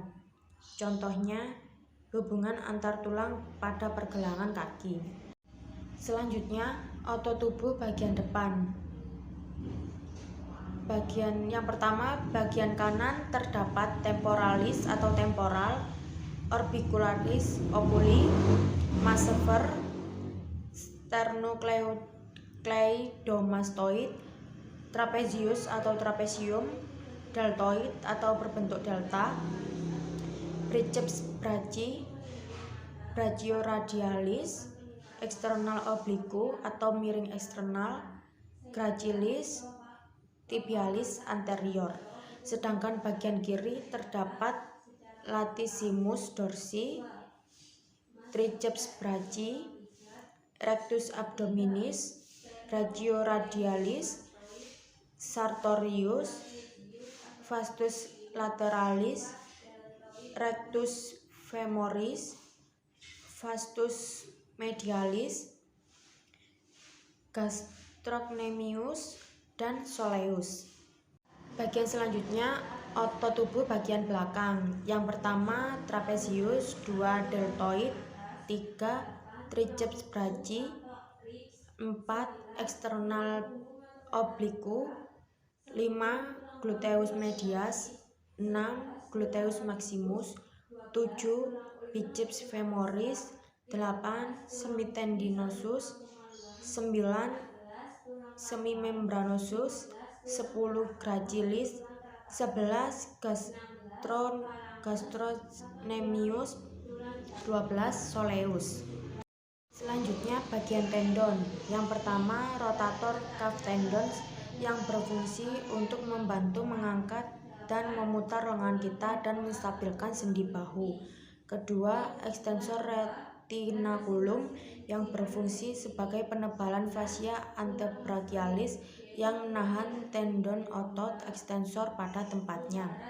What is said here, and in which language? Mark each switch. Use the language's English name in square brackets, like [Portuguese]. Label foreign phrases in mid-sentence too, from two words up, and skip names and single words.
[Indonesian] Contohnya, hubungan antar tulang pada pergelangan kaki. Selanjutnya, otot tubuh bagian depan. Bagian yang pertama, bagian kanan terdapat temporalis atau temporal, [Latin] orbicularis oculi, masseter, sternocleidomastoid, trapezius [Indonesian] atau trapesium, [Latin] deltoid [Indonesian] atau berbentuk delta, [Latin] biceps brachii, brachioradialis, [Indonesian] eksternal obliku atau miring eksternal, [Latin] gracilis, tibialis anterior. [Indonesian] Sedangkan bagian kiri terdapat [Latin] latissimus dorsi, triceps brachii, rectus abdominis, brachioradialis, sartorius, vastus lateralis, rectus femoris, vastus medialis, gastrocnemius, [Indonesian] dan soleus. Bagian selanjutnya, otot tubuh bagian belakang. Yang pertama, [Latin] trapezius, 2 deltoid, 3 triceps brachii, 4 [Indonesian] eksternal obliku, [Latin] 5 gluteus medius, 6 gluteus maximus, 7 biceps femoris, 8 semitendinosus, 9 semimembranosus, 10 gracilis, 11 gastrocnemius, 12 soleus. [Indonesian] Selanjutnya bagian tendon. Yang pertama [English] rotator cuff tendons [Indonesian] yang berfungsi untuk membantu mengangkat dan memutar lengan kita dan menstabilkan sendi bahu. Kedua, [Latin] extensor retinaculum [Indonesian] yang berfungsi sebagai penebalan [Latin] fascia antebrachialis [Indonesian] yang menahan tendon otot extensor pada tempatnya.